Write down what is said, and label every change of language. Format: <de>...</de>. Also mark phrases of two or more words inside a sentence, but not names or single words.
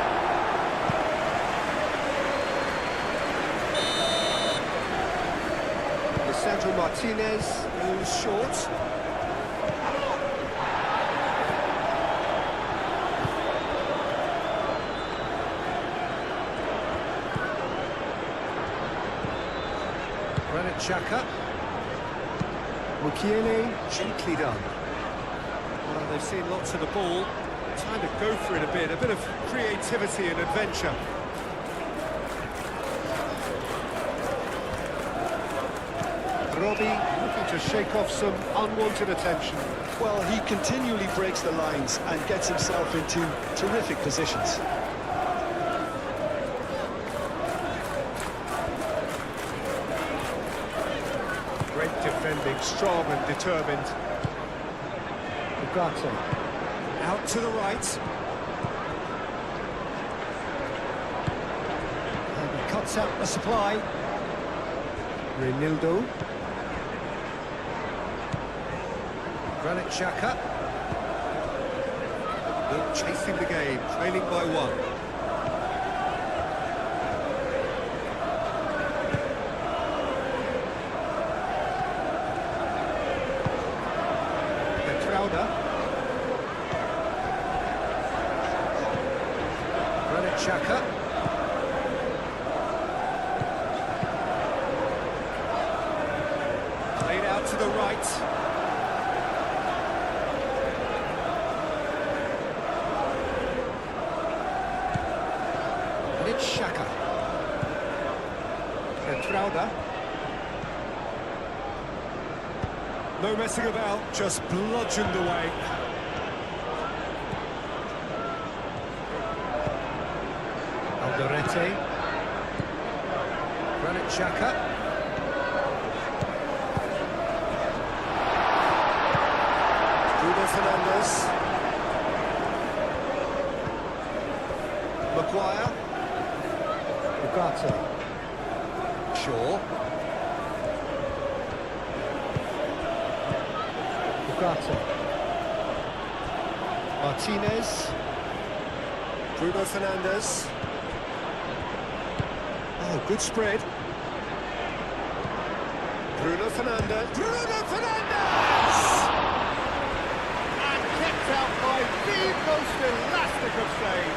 <en>Lisandro Martinez goes short. Granit Xhaka. Mukiele, gently done. Well, they've seen lots of the ball. Time to go for it a bit of creativity and adventure. Robbie looking to shake off some unwanted attention. Well, he continually breaks the lines and gets himself into terrific positions. Great defending, strong and determined. Ugarte. Out to the right. And he cuts out the supply. Renildo. Granit Xhaka. They're chasing the game, trailing by one. Trauda. Granit Xhaka. Played out to the right. And it's Xhaka. And Trauda. No messing about, just bludgeoned away. Alderete. Granit Xhaka. Bruno Fernandes. Maguire. Ugarte. Shaw. Ugarte. Martinez. Bruno Fernandes. Oh, good spread. Bruno Fernandes! And kept out by the most elastic of saves.</en>